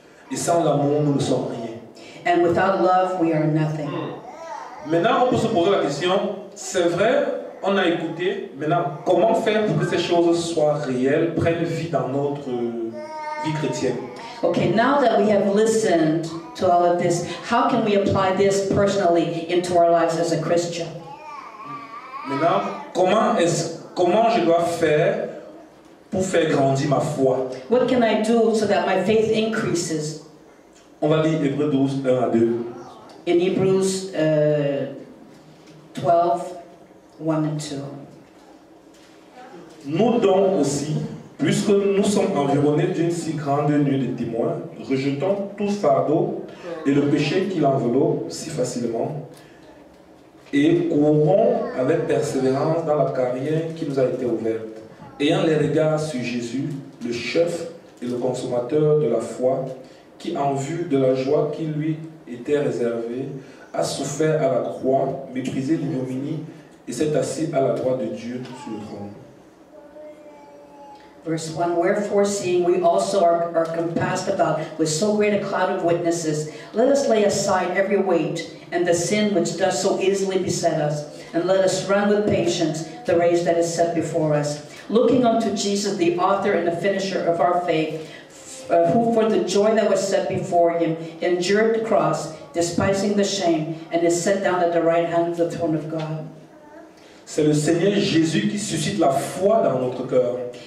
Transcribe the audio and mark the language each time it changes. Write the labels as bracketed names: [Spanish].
[French] Et sans l'amour, nous ne sommes rien. [English] And without love, we are nothing. [French] Maintenant, on peut se poser la question, c'est vrai, on a écouté, maintenant, comment faire pour que ces choses soient réelles, prennent vie dans notre vie chrétienne? [English] Okay, now that we have listened to all of this, how can we apply this personally into our lives as a Christian? [French] Maintenant, comment je dois faire pour faire grandir ma foi? [English] What can I do so that my faith increases? [French] On va lire Hébreux 12, 1 à 2. [English] In Hebrews 12, 1 and 2. [French] Nous donc aussi, puisque nous sommes environnés d'une si grande nuée de témoins, rejetons tout fardeau et le péché qui l'enveloppe si facilement, et courons avec persévérance dans la carrière qui nous a été ouverte, ayant les regards sur Jésus, le chef et le consommateur de la foi, qui en vue de la joie qui lui était réservée, a souffert à la croix, méprisé l'ignominie, et s'est assis à la droite de Dieu sur le trône. [English] Verse 1, wherefore seeing we also are compassed about with so great a cloud of witnesses, let us lay aside every weight and the sin which does so easily beset us, and let us run with patience the race that is set before us, looking unto Jesus, the author and the finisher of our faith, who for the joy that was set before him endured the cross, despising the shame, and is set down at the right hand of the throne of God. [French] C'est le Seigneur Jésus qui suscite la foi dans notre cœur.